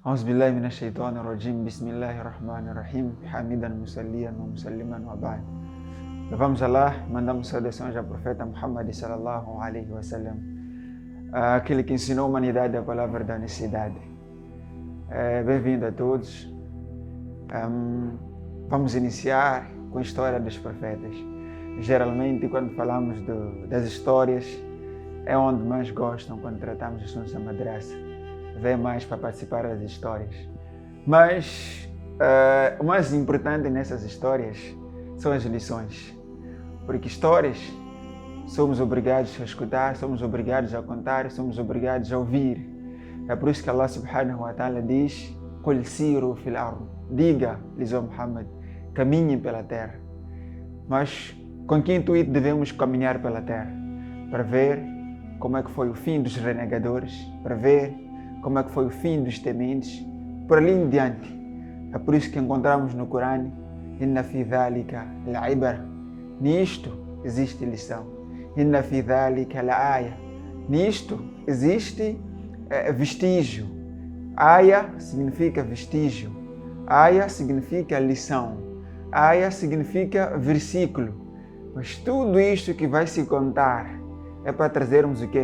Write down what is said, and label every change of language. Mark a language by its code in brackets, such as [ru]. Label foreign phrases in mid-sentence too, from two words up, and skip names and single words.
[ar] بالله من الشيطان الرجيم. بسم الله الرحمن الرحيم. حامدا مصليا ومسلما وبعد. [pt] Louvamos Allah, mandamos saudações ao profeta Muhammad [ar] صلى الله عليه وسلم, [pt] aquele que ensinou a humanidade a palavra da necessidade. Bem-vindo a todos. Vamos iniciar com a história dos profetas. Geralmente, quando falamos das histórias, é onde mais gostam quando tratamos de assuntos da madraça. Vem mais para participar das histórias. Mas o mais importante nessas histórias são as lições. Porque histórias somos obrigados a escutar, somos obrigados a contar, somos obrigados a ouvir. É por isso que Allah [ar] سبحانه وتعالى [pt] diz: [ar] "قل سيروا في الأرض", [pt] diga-lhes ao Muhammad, caminhem pela terra. Mas com que intuito devemos caminhar pela terra? Para ver como é que foi o fim dos renegadores, para ver como é que foi o fim dos tementes, por ali em diante. É por isso que encontramos no Corão: [ar] "إن في ذلك لعبرة", [pt] nisto existe lição. [ar] "إن في ذلك لآية", [pt] nisto existe vestígio. Aya significa vestígio, aya significa lição, aya significa versículo. Mas tudo isto que vai se contar é para trazermos o quê?